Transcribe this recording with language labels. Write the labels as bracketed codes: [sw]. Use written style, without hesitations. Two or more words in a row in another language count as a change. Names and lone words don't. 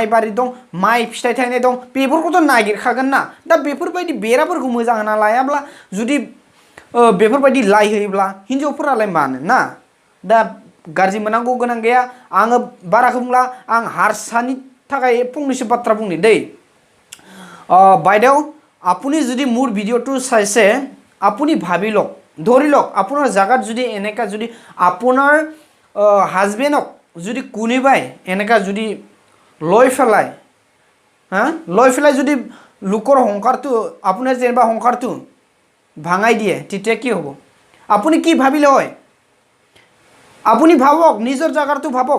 [brx] बारि दं माइ फिथाइ थायनाय दं बेफोरखौथ' नागिरखागोन ना दा बेफोरबायदि बेराफोरखौ मोजां होना लायाब्ला जुदि बेफोरबायदि लाइ होयोब्ला हिन्जावफोरालाय मानो ना दा गाज्रि मोननांगौ गोनां गैया आङो बाराखौ बुंला आं हारसानि थाखाय फंनैसो बाथ्रा बुंनि दै [as] বাইদেউ আপুনি যদি মোৰ ভিডিঅ'টো চাইছে আপুনি ভাবি লওক ধৰি লওক আপোনাৰ জাগাত যদি এনেকা যদি আপোনাৰ হাজবেণ্ডক যদি কোনোবাই এনেকা যদি লৈ ফেলাই যদি লোকৰ সংসাৰটো আপোনাৰ যেনিবা সংসাৰটো ভাঙাই দিয়ে তেতিয়া কি হ'ব আপুনি কি ভাবিলে হয় আপুনি ভাবক নিজৰ জাগাৰটো ভাবক